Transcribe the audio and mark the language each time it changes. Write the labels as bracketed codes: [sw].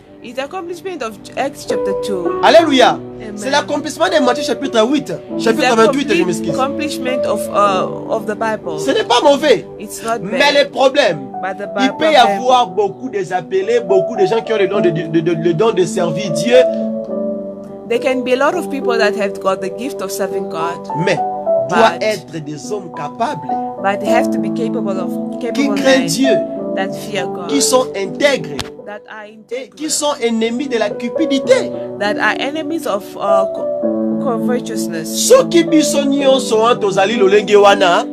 [en] It's the accomplissement of Acts chapter 2. Alléluia. [fr] C'est l'accomplissement de Matthieu chapitre 8. Chapitre 28, je m'excuse. [en] Accomplissement of the Bible. [fr] Ce n'est pas mauvais. [en] It's not bad. [fr] Mais le problème, il peut y avoir beaucoup de appelés, beaucoup de gens qui ont le don de servir Dieu. [en] There can be a lot of people that have got the gift of serving God. [fr] Mais doit être des hommes capables. [en] But they have to be capable [fr] qui craignent Dieu. [en] That fear God. [fr] Qui sont intègres. [en] That are integral. [fr] Et qui sont ennemis de la cupidité. [en] That are enemies of covetousness. [fr] Ceux qui [ln] bisonnions sont tozali lolenge wana.